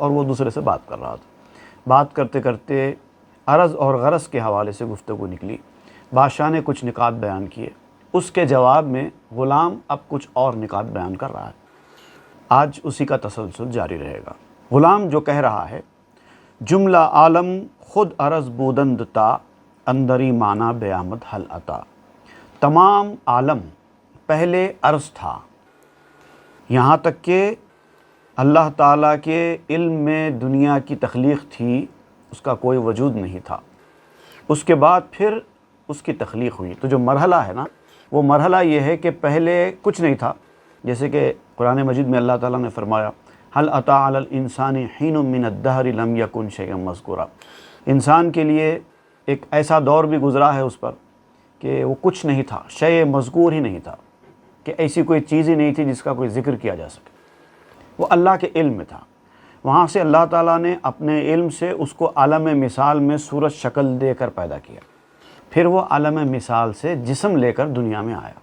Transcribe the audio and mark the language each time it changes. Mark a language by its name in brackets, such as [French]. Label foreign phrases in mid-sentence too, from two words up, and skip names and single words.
[Urdu] اور وہ دوسرے سے بات کر رہا تھا۔ بات کرتے کرتے عرض اور غرض کے حوالے سے گفتگو نکلی۔ بادشاہ نے کچھ نکات بیان کیے، اس کے جواب میں غلام اب کچھ اور نکات بیان کر رہا ہے۔ آج اسی کا تسلسل جاری رہے گا۔ غلام جو کہہ رہا ہے، [Persian] جملہ عالم خود عرض بودند تا، اندری معنی بیامد حل عطا۔ [Urdu] تمام عالم پہلے عرض تھا، یہاں تک کہ اللہ تعالیٰ کے علم میں دنیا کی تخلیق تھی، اس کا کوئی وجود نہیں تھا۔ اس کے بعد پھر اس کی تخلیق ہوئی۔ تو جو مرحلہ ہے نا، وہ مرحلہ یہ ہے کہ پہلے کچھ نہیں تھا، جیسے کہ قرآن مجید میں اللہ تعالیٰ نے فرمایا، [Arabic] هل اتى على الانسان حين من الدهر لم يكن شيئا مذکورا۔ [Urdu] انسان کے لیے ایک ایسا دور بھی گزرا ہے اس پر کہ وہ کچھ نہیں تھا، [Arabic] شیء مذکور [Urdu] ہی نہیں تھا، کہ ایسی کوئی چیز ہی نہیں تھی جس کا کوئی ذکر کیا جا سکے۔ وہ اللہ کے علم میں تھا۔ وہاں سے اللہ تعالیٰ نے اپنے علم سے اس کو عالم مثال میں صورت شکل دے کر پیدا کیا، پھر وہ عالم مثال سے جسم لے کر دنیا میں آیا۔